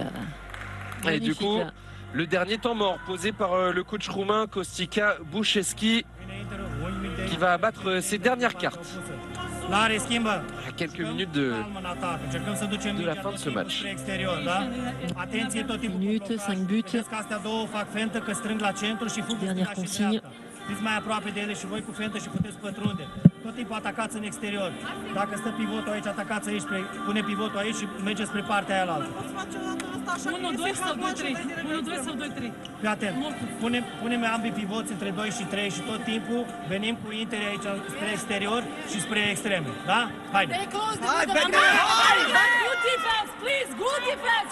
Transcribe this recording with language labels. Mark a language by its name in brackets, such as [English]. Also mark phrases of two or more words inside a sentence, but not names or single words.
[French] et du coup, le dernier temps mort posé par le coach roumain Kostica Bușescu qui va abattre ses dernières cartes. À quelques minutes de la fin de ce match. Minutes, 5 buts. Dernière consigne. [Romanian] Fiți mai aproape de ele și voi cu fentă și puteți pătrunde. Tot timpul atacați în exterior. Dacă stă pivotul aici, atacați aici, pune pivotul aici și mergeți spre partea aia altă. 1, 2 sau 2, 3. 1, 2 sau 2, 3. Fii atent. Punem ambii pivoți între 2 și 3 și tot timpul venim cu interi aici spre exterior și spre extreme. Da? Haide! Hai, [English] good defense, please, good defense!